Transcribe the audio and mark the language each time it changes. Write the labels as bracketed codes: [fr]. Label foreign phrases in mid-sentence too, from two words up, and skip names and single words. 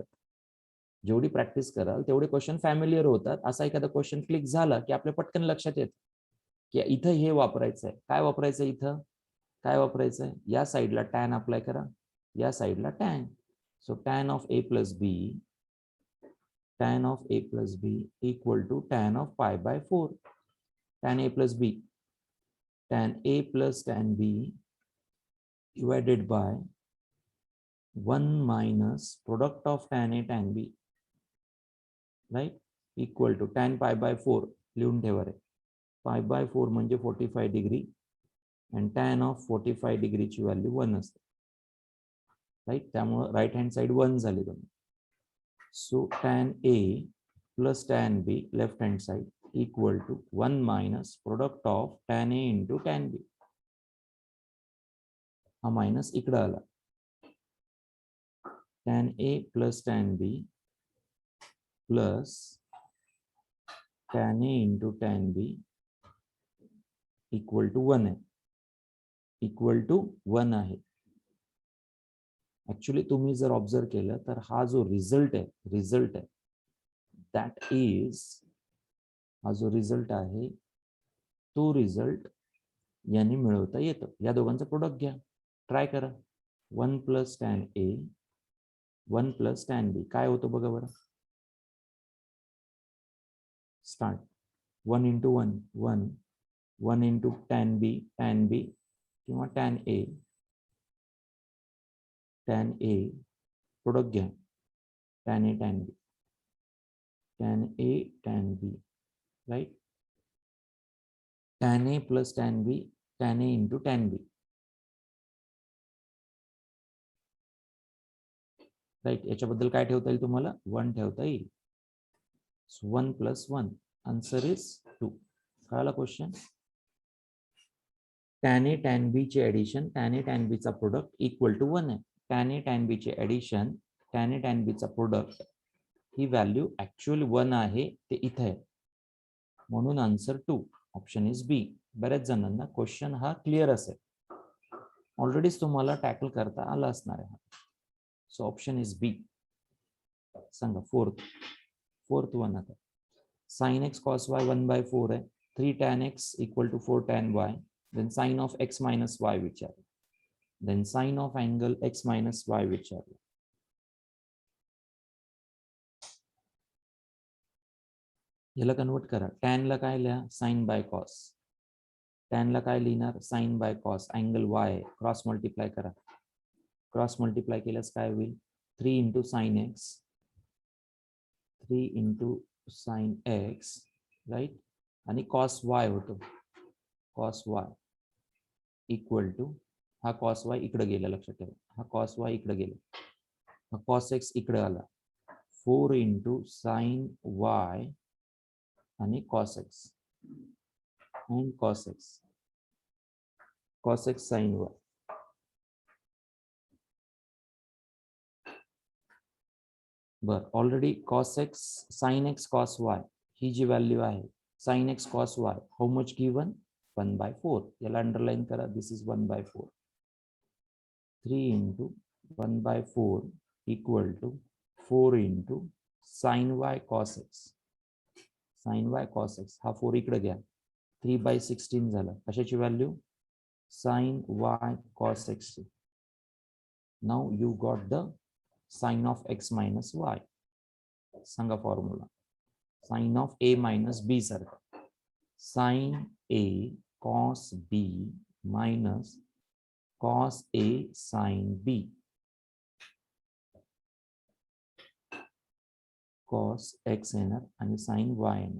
[mr] जेवढी प्रॅक्टिस कराल तेवढे [en] question familiar [mr] होतात. असा एखादा [en] question click [mr] झाला की आपल्या पटकन लक्षात येतं की इथं हे वापरायचंय. काय वापरायचं इथं? काय वापरायचंय? या साईडला [en] tan apply [mr] करा, या साईडला टॅन. [en] so tan of a plus b, tan of a plus b equal to tan of pi by 4. Tan a plus b, tan a plus tan b divided by 1 minus product of tan a tan b, right, equal to tan pi by 4. [mr] लिहून ठेवा रे. [en] pi by 4 [mr] म्हणजे 45 डिग्री [en] and tan of 45 [mr] डिग्रीची व्हॅल्यू 1 असते, राईट. त्यामुळे [en] right hand side [mr] 1 झाली तुम्ही. [en] So tan A plus tan B left hand side equal to 1 minus product of tan A into tan B. [mr] हा मायनस इकडे आला. [en] tan A plus tan B plus tan A into tan B equal to 1 आहे. equal to 1 आहे. [mr] ऍक्च्युली तुम्ही जर ऑब्झर्व केलं तर हा जो रिझल्ट आहे [en] that is, [mr] हा जो रिझल्ट आहे तो रिझल्ट यांनी मिळवता येतं. या दोघांचं प्रोडक्ट घ्या, ट्राय करा. [en] 1 plus tan A 1 plus tan B [mr] काय होतं बघा बरं. स्टार्ट. [en] 1 into 1 1, 1 into tan B [mr] किंवा [en] tan A product [mr] घ्या. [en] tan A tan B, tan A tan B, right? Tan A plus tan B, tan A into tan B, राईट. [mr] याच्याबद्दल काय ठेवता येईल तुम्हाला? 1 ठेवता येईल. [en] 1 plus 1, answer is 2. [mr] कळाला क्वेश्चन? [en] tan A tan B [mr] चे ऍडिशन, [en] tan A tan B [mr] चा [en] product equal to 1 [mr] आहे. [en] tan A tan B [mr] चे ऍडिशन, [en] tan A tan B [mr] चा प्रोडक्ट ही [en] value actual 1 [mr] आहे, ते इथे आहे, म्हणून आन्सर 2. [en] option is B. [mr] बऱ्याच जणांना क्वेश्चन हा क्लिअर असेल, ऑलरेडीच तुम्हाला टॅकल करता आला असणार आहे. [en] so option is B. [mr] सांगा [en] fourth one [mr] आता. [en] sin x cos y 1/4 आहे. 3 tan x equal to 4 tan y. Then sin of x minus y विचारलं. Then sin of angle x minus y विचारलं. [mr] याला कन्वर्ट करा. tan ला काय लिहा? [en] sin by cos. [mr] tan ला काय लिहिणार? [en] sin by cos. angle y cross multiply [mr] करा. [en] cross multiply [mr] केल्यास काय होईल? [en] 3 into sin x, 3 into sin x, राईट. [mr] आणि [en] cos y [mr] होतो. [en] cos y equal to, [mr] हा [en] cos y [mr] इकडे गेला, लक्षात ठेवा. हा [en] cos y [mr] इकडे गेला, हा [en] cos x [mr] इकडे आला. [en] 4 into sin y आणि cos x and cos x sin y. [mr] बर, ऑलरेडी [en] cos x sin x cos y [mr] ही जी व्हॅल्यू आहे, [en] sin x cos y, how much given? [mr] 1/4. याला अंडरलाईन करा. [en] this is 1/4. 3 into 1/4 equal to 4 into sin y cos x. sin y cos x, [mr] हा 4 इकडे घ्या, 3/16 झाला. कशाची व्हॅल्यू? [en] sin y cos x. now you got the sin of x minus y. [mr] सांगा फॉर्म्युला. [en] sin of a minus b [mr] सारखा. [en] sin a cos b minus cos a sin b. cos x [mr] येणार आणि [en] sin y [mr] येणार.